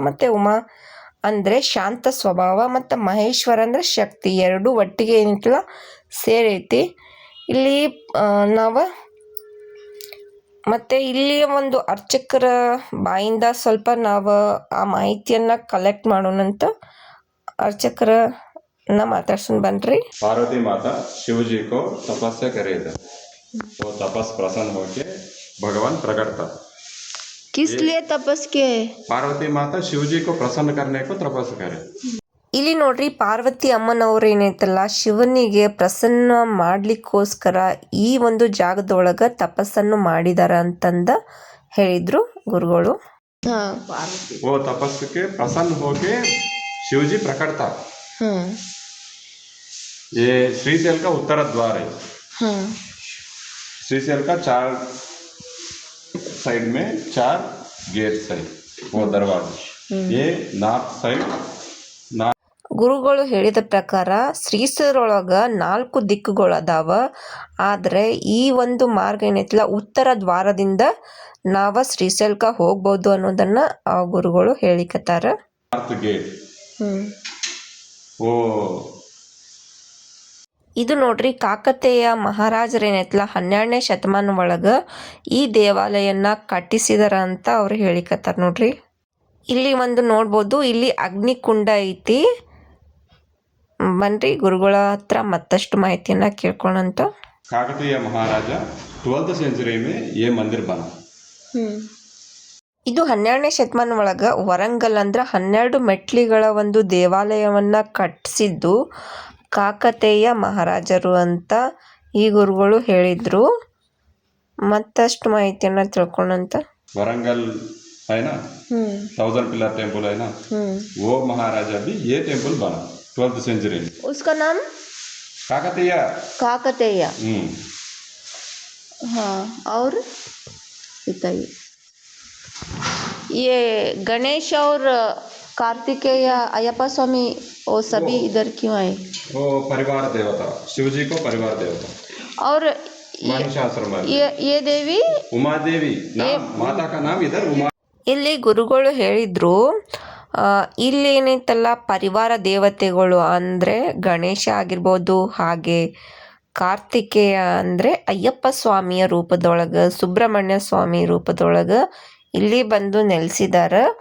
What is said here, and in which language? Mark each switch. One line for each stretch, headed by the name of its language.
Kannada: ಮತ್ತು ಉಮಾ ಅಂದರೆ ಶಾಂತ ಸ್ವಭಾವ ಮತ್ತು ಮಹೇಶ್ವರ ಅಂದರೆ ಶಕ್ತಿ, ಎರಡೂ ಒಟ್ಟಿಗೆ ಏನಿತ್ತಲ್ಲ ಸೇರೈತಿ ಇಲ್ಲಿ ನಾವು. ಮತ್ತು ಇಲ್ಲಿ ಒಂದು ಅರ್ಚಕರ ಬಾಯಿಂದ ಸ್ವಲ್ಪ ನಾವು ಆ ಮಾಹಿತಿಯನ್ನು ಕಲೆಕ್ಟ್ ಮಾಡೋಣಂತ ಅರ್ಚಕರನ್ನ ಮಾತಾಡ್ಸೋಣ ಬನ್ರಿ.
Hindi: पार्वती माता शिव जी को तपस्या करे थे, तो तपस प्रसन्न होके भगवान प्रकट था। किस लिए तपस किए? पार्वती माता शिव जी को प्रसन्न करने को तपस करे।
Kannada: ಇಲ್ಲಿ ನೋಡ್ರಿ, ಪಾರ್ವತಿ ಅಮ್ಮನವ್ರು ಏನೈತಲ್ಲ ಶಿವನಿಗೆ ಪ್ರಸನ್ನ ಮಾಡ್ಲಿಕ್ಕೋಸ್ಕರ ಈ ಒಂದು ಜಾಗದೊಳಗೆ ತಪಸ್ಸನ್ನು ಮಾಡಿದಾರ ಅಂತಂದ ಹೇಳಿದ್ರು ಗುರುಗಳು.
Hindi: हाँ पार्वती। वो तपस के प्रसन्न होके शिव जी प्रकट था। ये श्रीशैल का उत्तर द्वार है। हाँ। श्रीशैल का 4 साइड में 4 गेट्स है, वो दरवाजे।
English: ये north side
Kannada: ಗುರುಗಳು ಹೇಳಿದ ಪ್ರಕಾರ ಶ್ರೀಶೈಲದೊಳಗೆ 4 ದಿಕ್ಕುಗಳು ಅದಾವ. ಆದರೆ ಈ ಒಂದು ಮಾರ್ಗ ಏನೈತಿಲ್ಲ ಉತ್ತರ ದ್ವಾರದಿಂದ ನಾವು ಶ್ರೀಶೈಲಕ್ಕೆ ಹೋಗ್ಬೋದು ಅನ್ನೋದನ್ನು ಆ ಗುರುಗಳು ಹೇಳಿಕತ್ತಾರ.
English: north gate वो
Kannada: ಇದು ನೋಡ್ರಿ, ಕಾಕತೀಯ ಮಹಾರಾಜರೇನೈತಲ್ಲ 12ನೇ ಶತಮಾನ ಒಳಗೆ ಈ ದೇವಾಲಯನ ಕಟ್ಟಿಸಿದಾರ ಅಂತ ಅವ್ರು ಹೇಳಿಕತ್ತಾರ ನೋಡ್ರಿ. ಇಲ್ಲಿ ಒಂದು ನೋಡ್ಬೋದು, ಇಲ್ಲಿ ಅಗ್ನಿಕುಂಡ ಐತಿ. ಬನ್ರಿ ಗುರುಗಳ ಹತ್ರ ಮತ್ತಷ್ಟು ಮಾಹಿತಿಯನ್ನ ಕೇಳ್ಕೊಳ್ಳೋಂತ.
Hindi: काकतीय महाराजा 12th सेंचुरी में ये मंदिर बना।
Kannada: ಇದು 12ನೇ ಶತಮಾನ ಒಳಗೆ ವರಂಗಲ್ ಅಂದ್ರೆ 12 ಮೆಟ್ಲಿಗಳ ಒಂದು ದೇವಾಲಯವನ್ನ ಕಟ್ಟಿಸಿದ್ದು ಕಾಕತೀಯ ಮಹಾರಾಜರು ಅಂತ ಈ ಗುರುಗಳು ಹೇಳಿದ್ರು. ಮತ್ತಷ್ಟು ಮಾಹಿತಿಯನ್ನ ತಿಳ್ಕೊಳ್ಳೋಂತ.
Hindi: वरंगल है ना, 1000 पिलर टेम्पल है ना, वो महाराजा भी ये टेम्पल बना 12th सेंचुरी में। उसका नाम काकतीय। काकतीय। हाँ, और बताइए। ये गणेश और कार्तिकेय अयप्पा स्वामी वो सभी इधर क्यों आए? वो परिवार देवता, शिव जी को परिवार देवता। और महिषासुर ये देवी उमा देवी नाम, माता का नाम इधर उमा।
Kannada: ಇಲ್ಲಿ ಗುರುಗಳು ಹೇಳಿದ್ರು, ಇಲ್ಲಿ ಏನೈತಲ್ಲ ಪರಿವಾರ ದೇವತೆಗಳು ಅಂದರೆ ಗಣೇಶ ಆಗಿರ್ಬೋದು, ಹಾಗೆ ಕಾರ್ತಿಕೇಯ ಅಂದರೆ ಅಯ್ಯಪ್ಪ ಸ್ವಾಮಿಯ ರೂಪದೊಳಗೆ, ಸುಬ್ರಹ್ಮಣ್ಯ ಸ್ವಾಮಿ ರೂಪದೊಳಗೆ ಇಲ್ಲಿ ಬಂದು ನೆಲೆಸಿದಾರ.